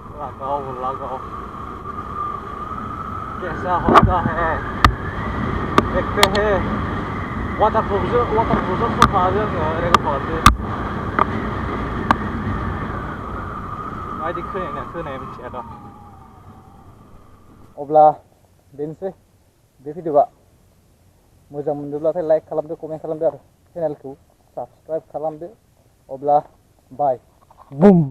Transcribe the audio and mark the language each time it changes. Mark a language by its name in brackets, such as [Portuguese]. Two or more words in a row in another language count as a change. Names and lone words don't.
[Hindi] लगाओ कैसा होता है देखते हैं [English] waterproof sofa [Bodo] जोङो रेकर्ड माबायदि खोनाय मिथिया दा अब्ला बेनोसै बे भिडिअआ मोजां मोनदोंब्लाथाय लाइक खालामदो कमेन्ट खालामदो आरो चेनेलखौ साबस्क्राइब खालामदो अब्ला बाय बुम